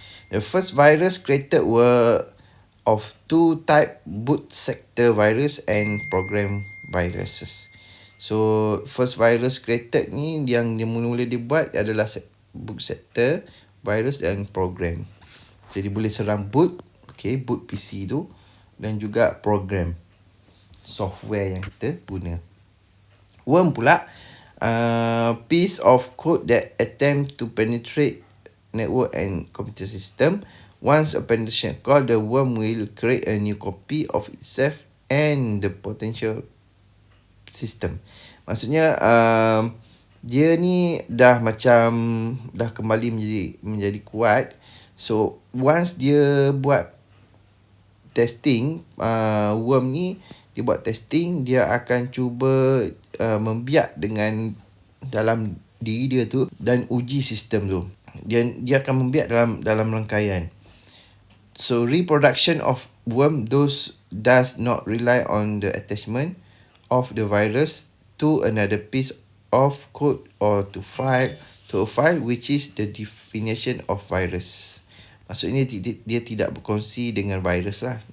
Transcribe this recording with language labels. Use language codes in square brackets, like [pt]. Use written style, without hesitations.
[en] The first virus created were of two type, boot sector virus and program viruses. [ms] So [en] first virus created [ms] ni yang dia mula-mula dibuat adalah boot sector virus dan program. Jadi boleh serang boot, boot PC tu, dan juga program. software yang kita guna. [en] Worm pula, piece of code that attempt to penetrate network and computer system. Once a penetration occurs, the worm will create a new copy of itself and the potential system. [ms] Maksudnya dia ni dah kembali menjadi kuat. So once dia buat testing, worm ni dia buat testing, dia akan cuba membiak dengan dalam diri dia tu dan uji sistem tu. Dia akan membiak dalam rangkaian. [en] So reproduction of worm does not rely on the attachment of the virus to another piece of code or to a file which is the definition of virus. [ms] Maksudnya dia tidak berkongsi dengan virus lah.